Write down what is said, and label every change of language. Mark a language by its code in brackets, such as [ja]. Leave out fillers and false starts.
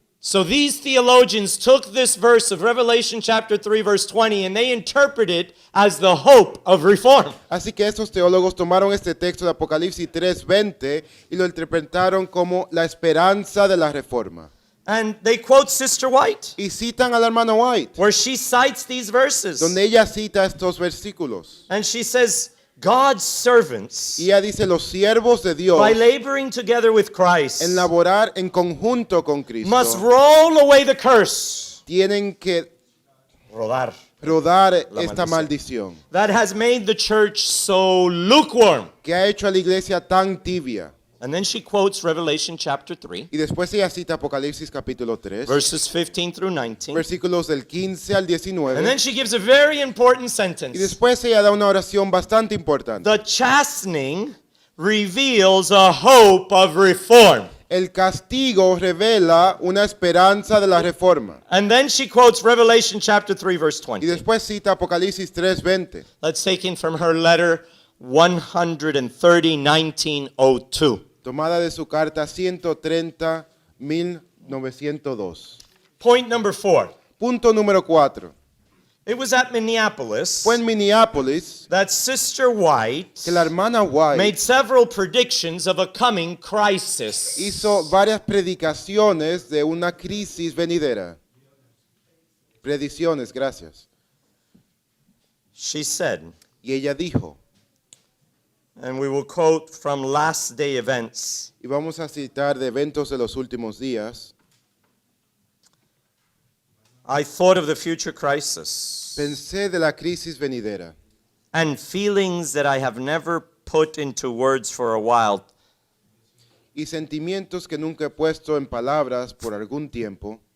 [en] So these theologians took this verse of Revelation chapter 3 verse 20 and they interpreted it as the hope of reform. [es] Así que estos teólogos tomaron este texto de Apocalipsis 3:20 y lo interpretaron como la esperanza de la reforma. [en] And they quote Sister White, [es] Y citan a la hermana White, [en] where she cites these verses. [es] donde ella cita estos versículos. [en] And she says, God's servants, [es] Y ella dice, los siervos de Dios, [en] by laboring together with Christ, [es] en laborar en conjunto con Cristo, [en] must roll away the curse. [es] tienen que Rodar. rodar La esta maldición. maldición [en] That has made the church so lukewarm. [es] que ha hecho a la iglesia tan tibia. [en] And then she quotes Revelation chapter 3, [es] Y después ella cita Apocalipsis capítulo 3, [en] verses 15 through 19. [es] versículos del 15 al [en] And then [es] 19. [en] she gives a very important [es] Y [en] sentence. [es] después ella da una oración bastante importante. [en] The chastening reveals a hope of reform. [es] El castigo revela una esperanza de la reforma. [en] And then she quotes Revelation chapter 3, verse [es] Y [en] 20. [es] después cita Apocalipsis 3:20, [en] Let's take in from her letter 130, 1902. [es] tomada de su carta 130, 1902. [en] Point number 4. [es] Punto número 4. [en] It was at Minneapolis [es] Fue en Minneapolis [en] that Sister White [es] que la hermana White [en] made several predictions of a coming crisis. [es] hizo varias predicaciones de una crisis venidera. Predicciones, gracias. [en] She said, [es] Y ella dijo, [en] and we will quote from last day events, [es] y vamos a citar de eventos de los últimos días, [en] I thought of the future crisis [es] pensé de la crisis venidera [en] and feelings that I have never put into words for a while. [es] y sentimientos que nunca he puesto en palabras por algún tiempo